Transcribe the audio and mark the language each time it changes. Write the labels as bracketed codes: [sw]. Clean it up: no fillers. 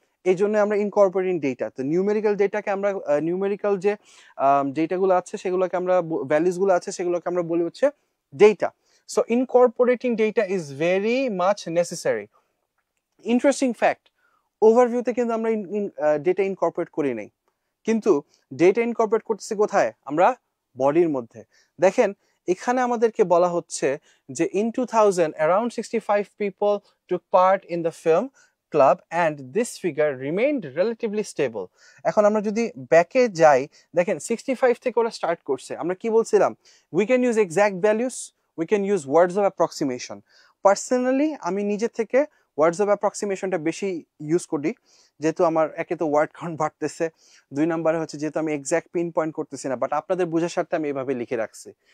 [bn] এই জন্য আমরা ইনকর্পোরেটিং ডেটা, তো নিউমেরিক্যাল ডেটাকে আমরা নিউমেরিক্যাল যে ডেটাগুলো আছে সেগুলোকে আমরা ভ্যালুজগুলো আছে সেগুলোকে আমরা বলি হচ্ছে data. [en] So incorporating data is very much necessary. [bn] Interesting fact, ওভারভিউতে কিন্তু আমরা ডেটা ইনকর্পোরেট করি নাই, কিন্তু ডেটা ইনকর্পোরেট করতেছি কোথায়? আমরা বডির মধ্যে। দেখেন এখানে আমাদেরকে বলা হচ্ছে যে [en] in 2000 around 65 people took part in the film club and this figure remained relatively stable. [bn] এখন আমরা যদি ব্যাকে যাই, দেখেন 65 থেকে ওরা স্টার্ট করছে। আমরা কি বলছিলাম? [en] we can use exact values, we can use words of approximation. [bn] Personally আমি নিজে থেকে ওয়ার্ডস অফ অ্যাপ্রক্সিমেশনটা বেশি ইউজ করি, যেহেতু আমার একে তো ওয়ার্ড কাউন্ট বাড়তেছে, দুই নম্বরে হচ্ছে যেহেতু আমি এক্সাক্ট পিন পয়েন্ট করতেছি না, বাট আপনাদের বোঝার স্বার্থে আমি এভাবে লিখে রাখছি।